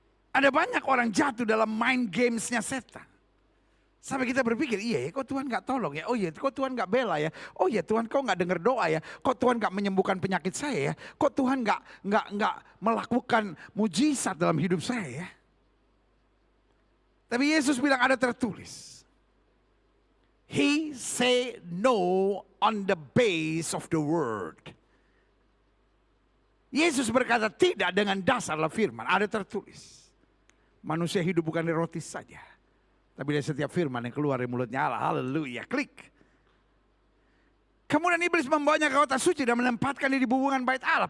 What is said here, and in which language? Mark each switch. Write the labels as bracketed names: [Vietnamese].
[Indonesian] Ada banyak orang jatuh dalam mind gamesnya setan. Sampai kita berpikir, iya ya kok Tuhan gak tolong ya. Oh iya kok Tuhan gak bela ya. Oh iya Tuhan kok gak dengar doa ya. Kok Tuhan gak menyembuhkan penyakit saya ya. Kok Tuhan gak melakukan mujizat dalam hidup saya ya. Tapi Yesus bilang ada tertulis. [English] He say no on the base of the word. [Indonesian] Yesus berkata tidak dengan dasar firman. Ada tertulis. Manusia hidup bukan dari roti saja, tapi dari setiap firman yang keluar dari mulutnya Allah. Haleluya. Klik. Kemudian iblis membawanya ke kota suci dan menempatkan diri di hubungan bait Allah.